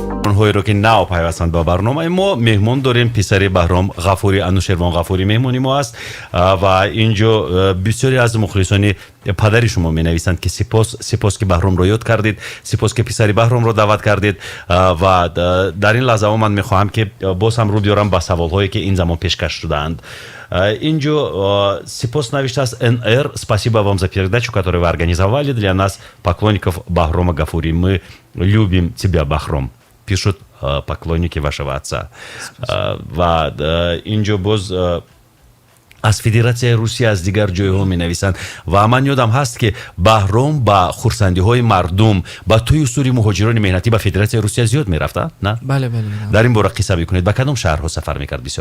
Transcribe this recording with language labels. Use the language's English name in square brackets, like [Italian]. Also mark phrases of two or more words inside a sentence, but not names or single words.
[Tajik] меҳмонҳоеро ки нав пайвастанд ба барномаи мо меҳмон дорем. Писари Баҳром Ғафурӣ, Анушервон Ғафурӣ меҳмони мо аст ва инҷо бисёре аз мухлисони падари шумо менависанд ки сипос ки Баҳромро ёд кардед, сипос ки Писари Баҳромро даъват кардед ва дар ин лаҳзаҳо ман мехоҳам ки боз ҳам рӯ биёрам ба саволҳое ки ин замон пешкаш шудаанд. Инҷо сипос навиштааст НР. [Russian] Спасибо вам за передачу, которую вы организовали для нас, поклонников Баҳрома Ғафурӣ. Мы любим тебя, Баҳром, пишут поклонники вашего отца. [Tajik] Ва инҷо боз аз Федератсияи Русия аз дигар ҷойҳо менависанд ва ман ёдам ҳаст ки Баҳром ба хурсандиҳои мардум ба тӯи усури муҳоҷирони меҳнатӣ ба Федератсияи Русия зиёд мерафта, на? бале. дар ин бора қисса бикунед. Ба кадом шаҳрҳо сафар мекард бисёр?